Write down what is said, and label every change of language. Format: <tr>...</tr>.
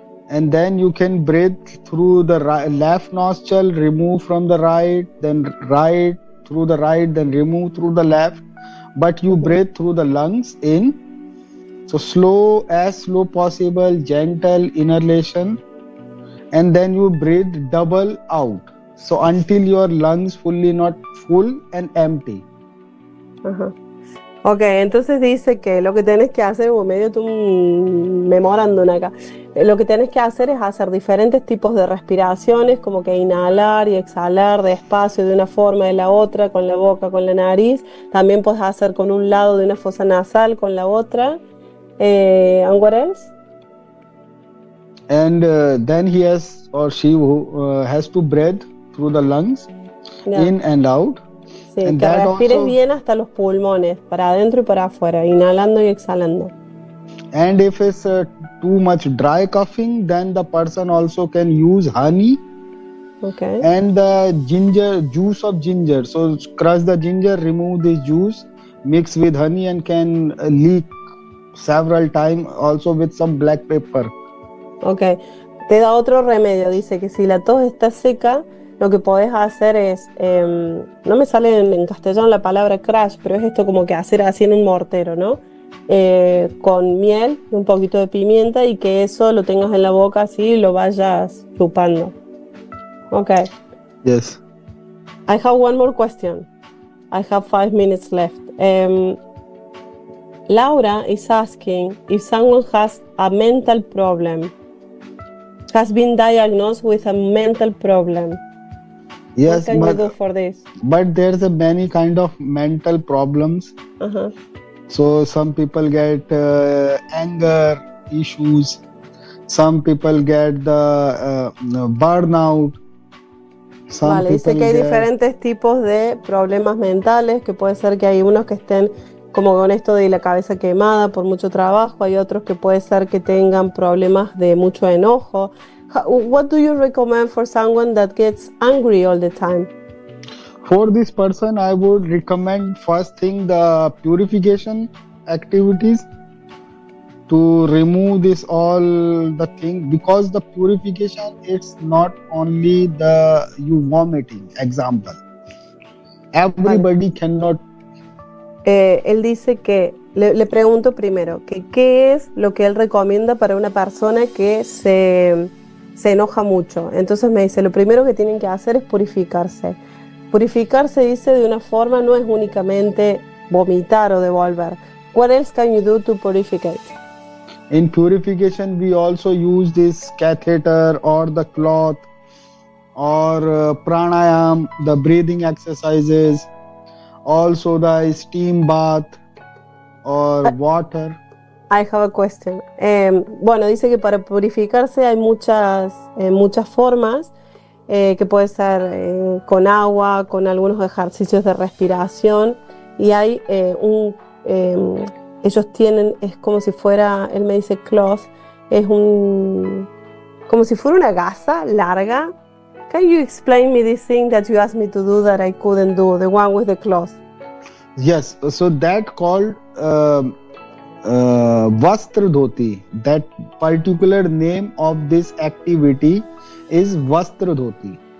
<en>And then you can breathe through the left nostril, remove from the right, then right through the right, then remove through the left. But you breathe through the lungs in. So slow, as slow possible, gentle inhalation. And then you breathe double out. So until your lungs fully not full and empty.</en> <es>Ok, entonces dice que lo que tenés que hacer, medio tú memorándome acá, lo que tenés que hacer es hacer diferentes tipos de respiraciones, como que inhalar y exhalar despacio de una forma, de la otra, con la boca, con la nariz. También puedes hacer con un lado de una fosa nasal, con la otra.</es> <en>And what else? And then he has or she has to breathe through the lungs, in and out.</en> <es>Sí,</es> <en>and</en> <es>que respires</es> <en>also,</en> <es>bien hasta los pulmones, para adentro y para afuera, inhalando y exhalando.</es> <en>And if it's too much dry coughing, then the person also can use honey. Okay. And the ginger, juice of ginger. So crush the ginger, remove the juice, mix with honey, and can leak several times, also with some black pepper.</en> <es>Ok, te da otro remedio, dice que si la tos está seca, lo que podés hacer es, no me sale en castellano la palabra crash, pero es esto como que hacer así en un mortero, ¿no? Con miel y un poquito de pimienta, y que eso lo tengas en la boca así y lo vayas chupando. Ok.</es> <en>Yes. I have one more question. I have 5 minutes left. Laura is asking if someone has a mental problem, has been diagnosed with a mental problem. Yes, what can you do for this? But there's a many kind of mental problems. So some people get anger issues. Some people get the burnout.</en> <es>Vale, dice que hay diferentes tipos de problemas mentales, que puede ser que hay unos que estén como con esto de la cabeza quemada por mucho trabajo, hay otros que puede ser que tengan problemas de mucho enojo.</es> <en>What do you recommend for someone that gets angry all the time? For this person, I would recommend first thing the purification activities to remove this all the thing, because the purification, it's not only the you vomiting. Example, everybody cannot.</en> <es>Él dice que, le pregunto primero, que qué es lo que él recomienda para una persona que se enoja mucho. Entonces me dice, lo primero que tienen que hacer es purificarse. Purificarse, dice, de una forma, no es únicamente vomitar o devolver.</es> <en>What else can you do to purificate? In purification, we also use this catheter or the cloth or pranayam, the breathing exercises, also the steam bath or water. I have a question.</en> <es>Bueno, dice que para purificarse hay muchas formas. que puede ser con agua, con algunos ejercicios de respiración. Y hay ellos tienen, es como si fuera, él me dice cloth, es como si fuera una gasa larga.</es> <en>Can you explain me this thing that you asked me to do that I couldn't do, the one with the cloth? Yes, so that called Vastra Dhoti. That particular name of this activity is Vastra Dhoti.</en>